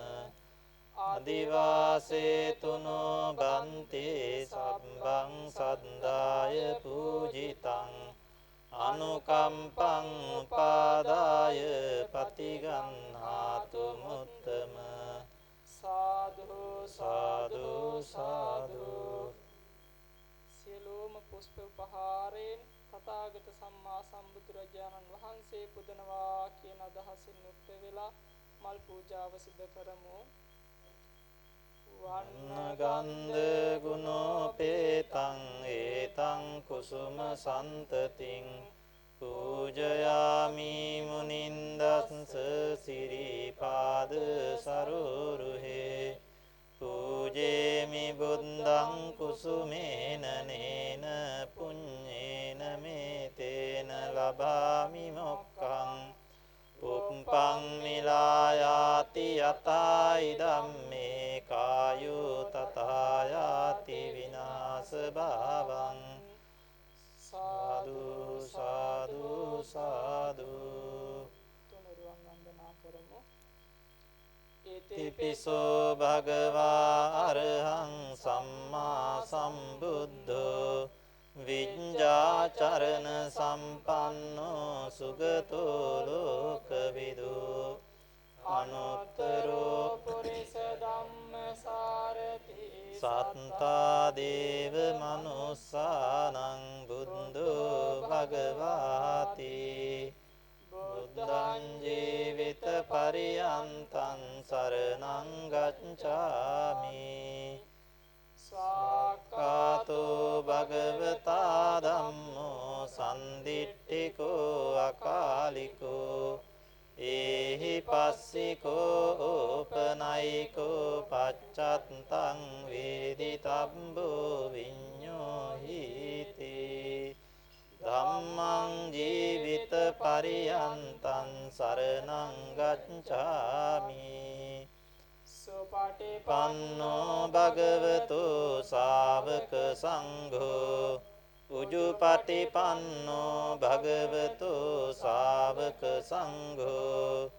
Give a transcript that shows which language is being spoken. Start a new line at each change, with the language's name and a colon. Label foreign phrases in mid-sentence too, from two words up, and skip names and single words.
Pali: අදිවාසේතුනෝ බන්ති සබ්බං සද්දාය පූජිතං අනුකම්පං උපාදාය පතිගන්හාතු මුත්තම සාදු සාදු සාදු
Sinhala: සියලුම පුෂ්ප උපහාරයෙන් තථාගත සම්මා සම්බුදුරජාණන් වහන්සේ පුදනවා කියන අදහසින් යුක්ත වෙලා මල් පූජාව සිදු කරමු.
Pali: වන්නගන්ධ ගුණෝපේතං ඒතං කුසුම සන්තතින් පූජයාමි මුනින්දස්ස සිරිපාද සරුරුහේ පූජේමි බුද්ධං කුසුමේන නේන පුඤ්ඤේන මේතේන ලබාමි මොක්ඛං පුප්පං මිලායාති යතයි ධම්මේ කායෝ තථායාති විනාශ භාවං සාදු සාදු සාදු
Sinhala: තුනුරුවන් වන්දනා කරමු.
Pali: ඉතිපිසෝ භගවා අරහං සම්මා සම්බුද්ධෝ විඤ්ඤාචරණ සම්පන්නෝ සුගතෝ ලෝකවිදු අනුත්තරෝ පුරිස ධම්මසාරති සත්තා දේව මනුස්සානං බුද්ධෝ භගවාති බුද්ධං ජීවිත පරියන්තං සරණං ගච්ඡාමි ස්වාක්ඛාතෝ භගවතා ධම්මෝ සම්දිට්ඨිකෝ අකාලිකෝ ඒහි පස්සිකෝ ඕපනයිකෝ පච්චත්තං වේදිතබ්බෝ විඤ්ඤෝ හීති ධම්මං ජීවිත පරියන්තං සරණං ගච්ඡාමි සුපටිපන්නෝ භගවතු ශාවක සංඝෝ උජුපටිපන්නෝ භගවතු ශාවක සංඝෝ